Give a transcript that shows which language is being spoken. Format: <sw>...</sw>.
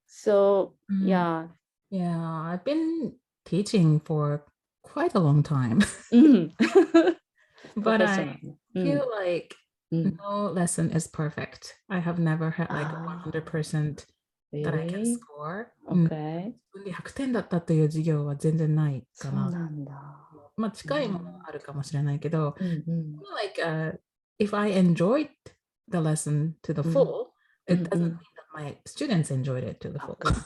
<en>So, yeah. Yeah, I've been teaching for quite a long time. But I feel like no lesson is perfect. I have never had like 100% that I can score. Okay.</en> <ja>100点だったという授業は全然ないかな。そうなんだ。まあ近いものあるかもしれないけど、</ja> <en>like if I enjoyed the lesson to the full, it doesn't mean that my students enjoyed it to the full.</en>